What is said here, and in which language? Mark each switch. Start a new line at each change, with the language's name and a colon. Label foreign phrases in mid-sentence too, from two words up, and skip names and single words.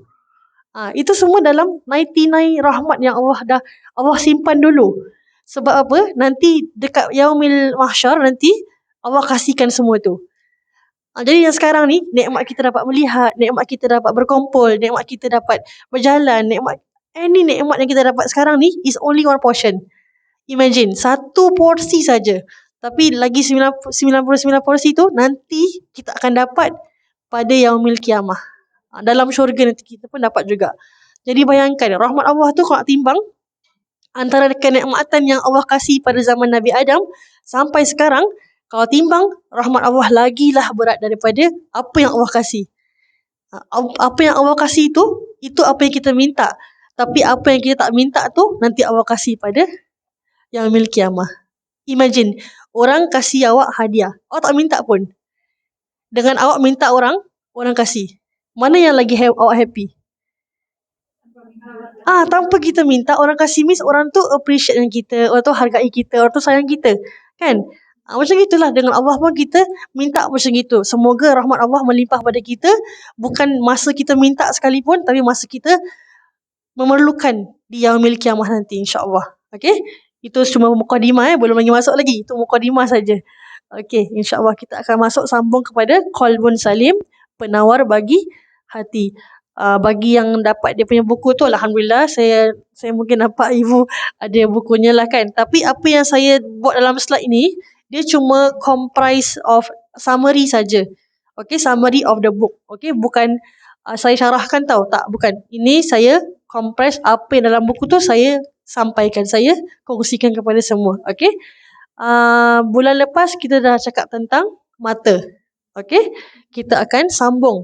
Malay: Itu semua dalam 99 rahmat yang Allah simpan dulu. Sebab apa? Nanti dekat
Arabic: yaumil mahsyar
Malay: nanti Allah kasihkan semua tu. Jadi yang sekarang ni nikmat kita dapat melihat, nikmat kita dapat berkumpul, nikmat kita dapat berjalan, nikmat yang kita dapat sekarang ni
English: is only one portion.
Malay: Imagine, satu porsi saja. Tapi lagi 99 porsi tu nanti kita akan dapat pada
Arabic: yaumil kiamah.
Malay: Dalam syurga nanti kita pun dapat juga. Jadi bayangkan, rahmat Allah tu kalau nak timbang antara kenikmatan yang Allah kasih pada zaman Nabi Adam sampai sekarang, kalau timbang, rahmat Allah lagilah berat daripada apa yang Allah kasih. Apa yang Allah kasih itu apa yang kita minta. Tapi apa yang kita tak minta tu, nanti Allah kasih pada
Arabic: yaumil kiamah.
Malay: Imagine, orang kasih awak hadiah. Awak tak minta pun. Dengan awak minta orang kasih. Mana yang lagi awak happy? Tanpa kita minta, orang kasih means orang tu appreciate dengan kita, orang tu hargai kita, orang tu sayang kita. Kan? Macam itulah dengan Allah pun kita minta macam gitu. Semoga rahmat Allah melimpah pada kita. Bukan masa kita minta sekalipun, tapi masa kita memerlukan di
Arabic: yaumil kiamah
Malay: nanti, insyaAllah. Okay? Itu cuma mukadimah, belum lagi masuk lagi. Itu mukadimah saja. Okay, insyaAllah kita akan masuk sambung kepada Qalbun Salim, penawar bagi hati. Bagi yang dapat dia punya buku tu, Alhamdulillah, saya mungkin nampak ibu ada bukunya lah kan. Tapi apa yang saya buat dalam slide ni, dia cuma
English: comprise of summary
Malay: saja.
English: Okay, summary of the book.
Malay: Okay, bukan saya syarahkan tau. Tak, bukan. Ini saya comprise apa yang dalam buku tu saya sampaikan, saya kongsikan kepada semua. Okay. Bulan lepas kita dah cakap tentang mata. Okay, kita akan sambung.